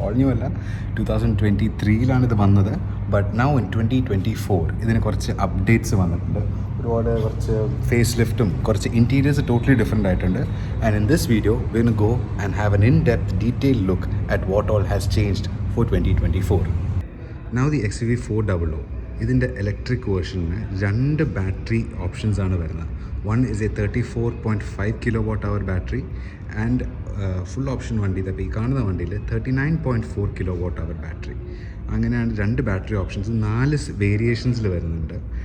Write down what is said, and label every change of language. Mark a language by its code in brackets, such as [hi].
[en] All new [ml] അല്ല 2023 ഇത് വന്നത്, [en] but now in 2024 [ml] ഇതിന് കുറച്ച് അപ്ഡേറ്റ്സ് വന്നിട്ടുണ്ട്. ഒരുപാട് കുറച്ച് ഫേസ് ലിഫ്റ്റും കുറച്ച് ഇൻറ്റീരിയേഴ്സ് ടോട്ടലി ഡിഫറെൻ്റ് ആയിട്ടുണ്ട്. [en] And in this video we will go and have an in-depth detailed look at what all has changed for 2024. Now the XUV 400, [ml] ഇതിൻ്റെ ഇലക്ട്രിക് വേർഷനിന് 2 ബാറ്ററി ഓപ്ഷൻസ് ആണ് വരുന്നത്. [en] one is a 34.5 kWh battery and full option [ml] വണ്ടി ഇപ്പോൾ ഈ കാണുന്ന വണ്ടിയിൽ [en] 39.4 kWh battery. [ml] അങ്ങനെയാണ് 2 battery options 4 വേരിയേഷൻസിൽ വരുന്നുണ്ട്.